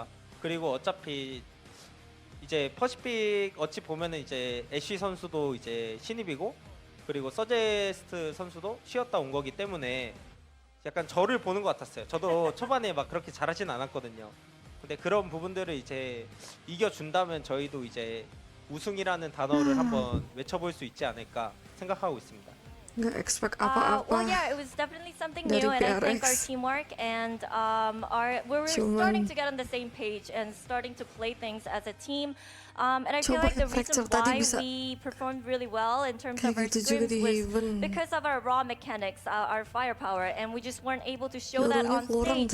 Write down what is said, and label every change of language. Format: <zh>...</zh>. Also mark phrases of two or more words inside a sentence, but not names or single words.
<ko>그리고 어차피 이제 퍼시픽 어찌 보면은 이제 애쉬 선수도 이제 신입이고 그리고 서제스트 선수도 쉬었다 온 거기 때문에 약간 저를 보는 것 같았어요. 저도 초반에 막 그렇게 잘하진 않았거든요. 근데 그런 부분들을 이제 이겨준다면 저희도 이제 우승이라는 단어를 한번 외쳐볼 수 있지 않을까 생각하고 있습니다.</ko> <id>Nggak expect apa-apa.</id> <en>Well, yeah, it was definitely something new, and I think our teamwork and we were starting to get on the same page and starting to play things as a team. And I feel like the reason why we performed really well in terms of our scrims was because of our raw mechanics, our firepower, and we just weren't able to show that on stage.</en>